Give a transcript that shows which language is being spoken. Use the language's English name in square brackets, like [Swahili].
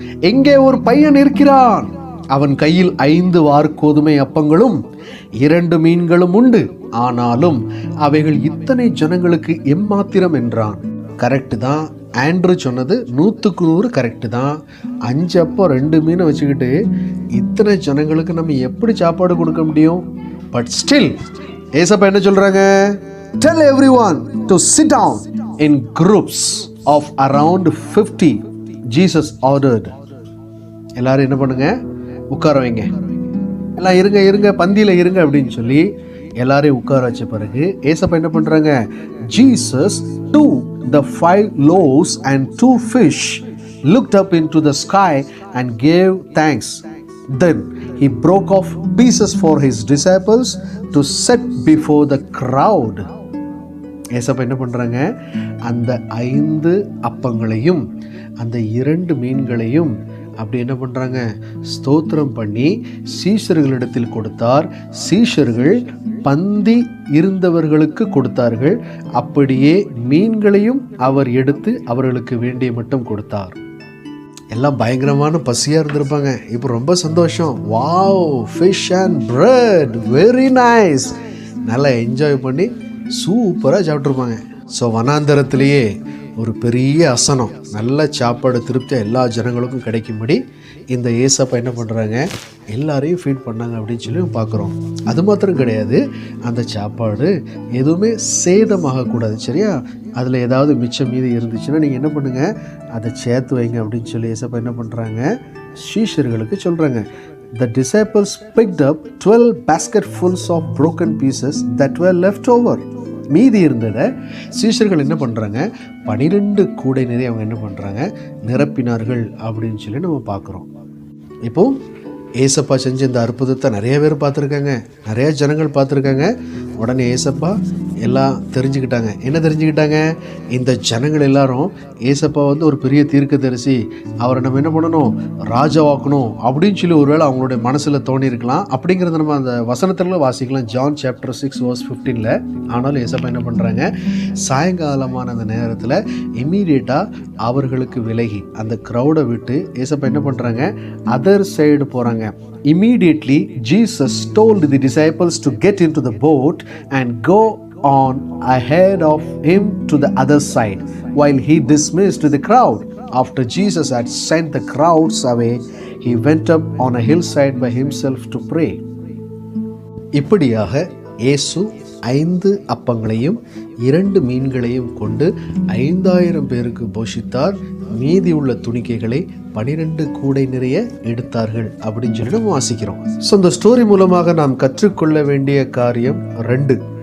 [Tamil] எங்கே ஒரு பையன் இருக்கிறான், அவன் கையில் 5 வார்கோதுமை அப்பங்களும் 2 மீன்களும் உண்டு, ஆனாலும் அவைகள் இத்தனை ஜனங்களுக்கு எம்மாத்திரம் என்றான். கரெக்டு தான், ஆண்ட்ரூ சொன்னது 100க்கு 100 கரெக்டு தான். 5 அப்பம் 2 மீனை வச்சுக்கிட்டு இத்தனை ஜனங்களுக்கு நம்ம எப்படி சாப்பாடு கொடுக்க முடியும்? [English] but still [Tamil] ஏசப்பா என்ன சொல்றாங்க, [English] tell everyone to sit down in groups of around 50. Jesus ordered. [Tamil] எல்லாரும் என்ன பண்ணுங்க, உட்கார வைங்க, எல்லாம் இருங்க பந்தியில் இருங்க அப்படின்னு சொல்லி எல்லாரையும் உட்கார வச்ச பிறகு ஏசப்பா என்ன பண்றாங்க, [English] Jesus took the 5 loaves and 2 fish, looked up into the sky and gave thanks. Then he broke off pieces for his disciples to set before the crowd. [Tamil] ஏசப்பா என்ன பண்றாங்க, அந்த 5 அப்பங்களையும் அந்த 2 மீன்களையும் அப்படி என்ன பண்றாங்க, ஸ்தோத்திரம் பண்ணி சீஷர்களிடத்தில் கொடுத்தார். சீஷர்கள் பந்தி இருந்தவர்களுக்கு கொடுத்தார்கள். அப்படியே மீன்களையும் அவர் எடுத்து அவர்களுக்கு வேண்டிய மட்டும் கொடுத்தார். எல்லாம் பயங்கரமான பசியாக இருந்திருப்பாங்க. இப்போ ரொம்ப சந்தோஷம். [English] wow, fish and bread, very nice, [Tamil] நல்லா என்ஜாய் பண்ணி சூப்பராக சாப்பிட்ருப்பாங்க. ஸோ வனாந்தரத்திலேயே ஒரு பெரிய அசனம், நல்ல சாப்பாடு திருப்தியாக எல்லா ஜனங்களுக்கும் கிடைக்கும்படி இந்த ஏசப்பா என்ன பண்ணுறாங்க, எல்லாரையும் ஃபீட் பண்ணாங்க அப்படின்னு சொல்லி பார்க்குறோம். அது மாத்திரம் கிடையாது, அந்த சாப்பாடு எதுவுமே சேதமாகக்கூடாது, சரியா? அதில் ஏதாவது மிச்சம் மீதி இருந்துச்சுன்னா நீங்கள் என்ன பண்ணுங்கள், அதை சேர்த்து வைங்க அப்படின்னு சொல்லி ஏசப்பா என்ன பண்ணுறாங்க, சீஷர்களுக்கு சொல்கிறாங்க. [English] The disciples picked up 12 basketfuls of broken pieces that were left over. [Tamil] மீதி இருந்ததை சீஷர்கள் என்ன பண்ணுறாங்க, 12 கூடை நிறைய அவங்க என்ன பண்ணுறாங்க, நிரப்பினார்கள் அப்படின்னு சொல்லி நம்ம பார்க்குறோம். இப்போது ஏசப்பா செஞ்ச இந்த அற்புதத்தை நிறைய பேர் பார்த்துருக்காங்க, நிறைய ஜனங்கள் பார்த்துருக்காங்க. உடனே ஏசப்பா எல்லாம் தெரிஞ்சுக்கிட்டாங்க. என்ன தெரிஞ்சுக்கிட்டாங்க, இந்த ஜனங்கள் எல்லாரும் ஏசப்பா வந்து ஒரு பெரிய தீர்க்கதரிசி, அவரை நம்ம என்ன பண்ணணும், ராஜாவாக்கணும் அப்படின்னு சொல்லி ஒருவேளை அவங்களுடைய மனசில் தோணியிருக்கலாம். அப்படிங்கிறத நம்ம அந்த வசனத்தில் வாசிக்கலாம், ஜான் சாப்டர் 6:15. ஆனாலும் ஏசப்பா என்ன பண்ணுறாங்க, சாயங்காலமான அந்த நேரத்தில் இம்மீடியட்டாக அவர்களுக்கு விலகி அந்த க்ரௌடை விட்டு ஏசப்பா என்ன பண்ணுறாங்க, அதர் சைடு போகிறாங்க. [English] Immediately Jesus told the disciples to get into the boat and go on ahead of him to the other side while he dismissed the crowd. After Jesus had sent the crowds away, he went up on a hillside by himself to pray. [Tamil] இப்படியாக இயேசு 5 அப்பங்களையும் 2 மீன்களையும் கொண்டு 5000 பேருக்கு போஷித்தார். மீதி உள்ள துணிக்கைகளை 12 கூடை நிறைய எடுத்தார்கள் அப்படின்னு சொல்லி நம்ம வாசிக்கிறோம். ஸோ இந்த ஸ்டோரி மூலமாக நாம் கற்றுக்கொள்ள வேண்டிய காரியம் 2.